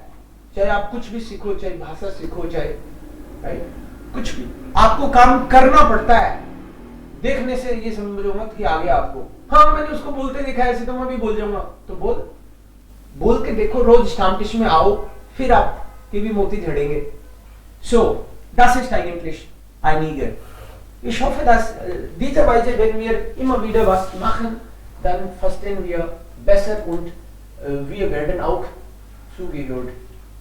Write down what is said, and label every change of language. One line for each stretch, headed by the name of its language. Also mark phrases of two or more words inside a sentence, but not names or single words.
Hindi: चाहे आप कुछ भी सीखो, चाहे भाषा सीखो, चाहे कुछ भी, आपको काम करना पड़ता है। देखने से ये समझो मत कि आ गया आपको, हाँ मैंने उसको बोलते देखा ऐसे तो मैं भी बोल जाऊंगा, तो बोल के देखो, रोज स्टामटिश में आओ, फिर आप के भी मोती झड़ेंगे।
German: So, das ist eigentlich einige. Ich hoffe, dass diese Weise, wenn wir immer wieder was machen, dann verstehen wir besser und wir werden auch zugehört.